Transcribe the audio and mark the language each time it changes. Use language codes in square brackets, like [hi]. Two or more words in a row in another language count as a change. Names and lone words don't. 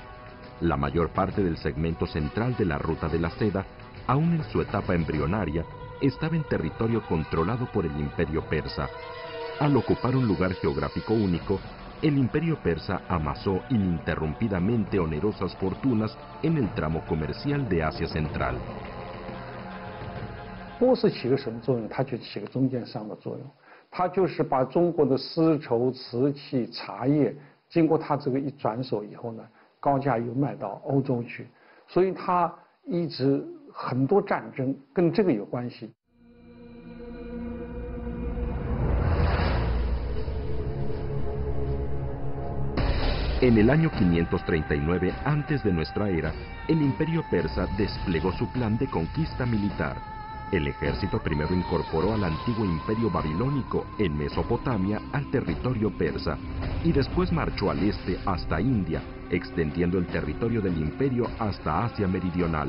[es] La mayor parte del segmento central de la Ruta de la Seda, aún en su etapa embrionaria, estaba en territorio controlado por el Imperio Persa. Al ocupar un lugar geográfico único, el Imperio Persa amasó ininterrumpidamente onerosas fortunas en el tramo comercial de Asia Central. [zh] 不是起个什么作用，它就起个中间商的作用。它就是把中国的丝绸、瓷器、茶叶，经过它这个一转手以后呢，高价又卖到欧洲去，所以它一直很多战争跟这个有关系。 [es] En el año 539 antes de nuestra era, el Imperio Persa desplegó su plan de conquista militar. El ejército primero incorporó al antiguo imperio babilónico en Mesopotamia al territorio persa y después marchó al este hasta India, extendiendo el territorio del imperio hasta Asia Meridional.